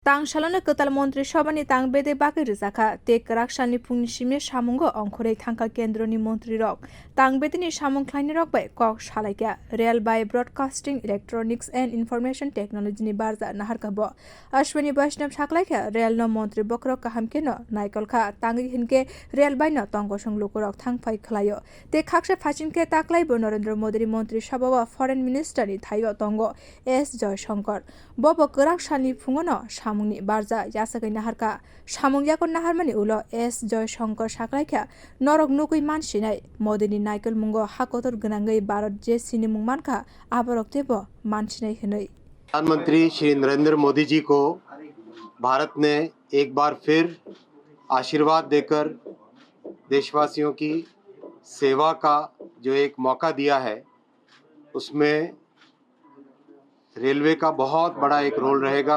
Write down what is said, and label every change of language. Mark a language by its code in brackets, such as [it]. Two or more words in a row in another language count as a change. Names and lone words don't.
[trp] Tang shalona ketal montri shabani tang bede baki rizaka tek rakshani pungni shime shamungo ongkhore thangka kendroni montri rok tang bedeni samung khlaini rok bai kok shalaika [en] rail by broadcasting electronics and information technology [trp] ni barza nahar kabo ashwini vaishnav saklaika rail no montri bokrok kahamke no naikol kha tangi hinke rail by no tongo songlukorok thangpai khlayo te khaksa phachinke taklai bo narendra modi montri sabawa [en] foreign minister [trp] ni thayo tongo S Joy Shankar bobo kerak shani fungono samungni barja yasakai naharka samung yakon naharmani ulo S Joy Shankar saklaika norok nukui mansinai modini naikol mungo hakotor gnangai Bharat je sini mungmankha aborok tebo mansinai hinai [hi] प्रधानमंत्री श्री नरेंद्र मोदी जी को भारत ने एक बार फिर आशीर्वाद देकर देशवासियों की सेवा का जो एक मौका दिया है उसमें रेलवे का बहुत बड़ा एक रोल रहेगा।